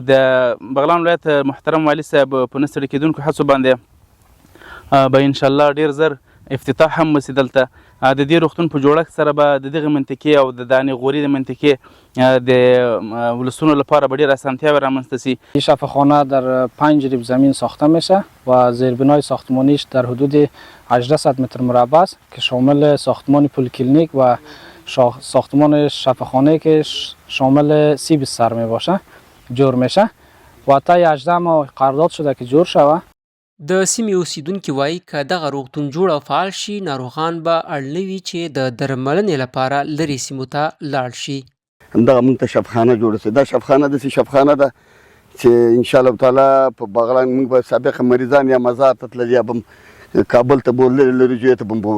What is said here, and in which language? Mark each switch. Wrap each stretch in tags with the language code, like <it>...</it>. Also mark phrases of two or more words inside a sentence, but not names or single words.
<ps>د بغلان ولایت محترم والي صاحب په نه ستړي کېدونکو هڅو باندې به انشاءالله ډېر زر افتتاح هم وسي. دلته د دې روغتون په جوړښت سره به د دغه منطقې او د دانغوري د منطقې د ولسونو لپاره به ډېر اسانتیاوې رامنځته سي.</ps> <fa>این شفاخانه در 5 ریب زمین ساخته میشه و زیربنای ساختمانیش در حدود 1800 متر مربع است که شامل ساختمان پلیکلینیک و ساختمان شفاخانه که شامل 30 بستر می باشه جور میشه و تا 18 ماه قرارداد شده که جور شوه.</fa> <ps>د سیمې اوسیدونکي وایي که دغه روغتون جوړ او فعال شي ناروغان به اړ نه وي چې د درملنې لپاره لرې سیمو ته لاړ شي. همدغه موږ ته شفاخانه جوړه شي. دا شفاخانه داسې شفاخانه ده چې انشاءالله تعالی په بغلان موږ به سابقه مریضان یا مزار ته تلل یا به کابل ته بول لرې جوی ته بول.</ps>